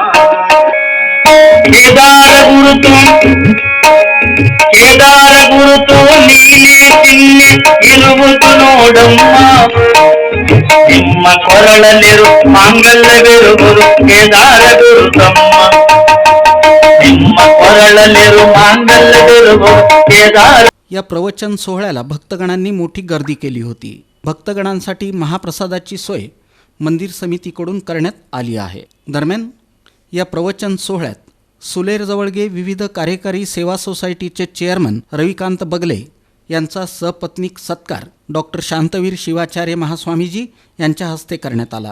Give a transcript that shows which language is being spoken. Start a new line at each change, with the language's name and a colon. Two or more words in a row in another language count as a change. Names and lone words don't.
Kannada: ಕೇದಾರ ಗುರುತು ನೀನೆ ಚಿನ್ನೆ ಇರುವುದು ನೋಡಮ್ಮ. ನಿಮ್ಮ ಕೊರಳಲ್ಲಿರು ಮಾಂಗಲ್ಯವಿರುವುದು ಕೇದಾರ ಗುರುತಮ್ಮ. ನಿಮ್ಮ ಕೊರಳಲ್ಲಿರು ಮಾಂಗಲ್ಯವಿರುವುದು ಕೇದಾರ.
Marathi: या प्रवचन सोहळ्याला भक्तगणांनी मोठी गर्दी केली होती. भक्तगणांसाठी महाप्रसादाची सोय मंदिर समितीकडून करण्यात आली आहे. दरम्यान या प्रवचन सोहळ्यात सुलेरजवळगे विविध कार्यकारी सेवा सोसायटीचे चेअरमन रविकांत बगले यांचा सपत्नीक सत्कार डॉक्टर शांतवीर शिवाचार्य महास्वामीजी यांच्या हस्ते करण्यात आला.